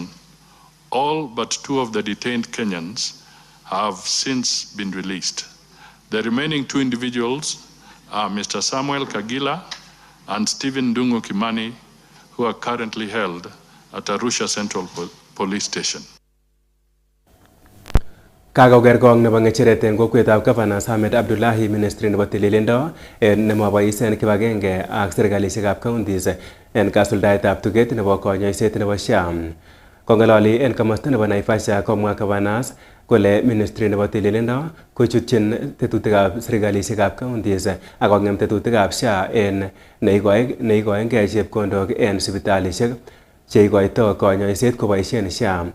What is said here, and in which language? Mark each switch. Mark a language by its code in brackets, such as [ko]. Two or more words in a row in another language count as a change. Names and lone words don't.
[en] All but 2 of the detained Kenyans have since been released. The remaining 2 individuals are Mr. Samuel Kagila and Stephen Dungu Kimani, who are currently held at Arusha Central Police Station. [kln] Kakokerkong nebo ng'echeret en kokwetab Governor Ahmed Abdullahi Ministry nebo tililindo nemobois en kibagenge ak serikalisiekab counties en kasuldaetab tuget nebo konyoiset nebo SHA. Kong'ololi en komosta nebo Naivasha komwa Governor kole Ministry nebo tililindo kochutyin tetutikab serikalisiekab counties ak kong'em tetutikab SHA en neikoengei chepkondok en sipitalisiek cheikoito konyoiset koboisien SHA.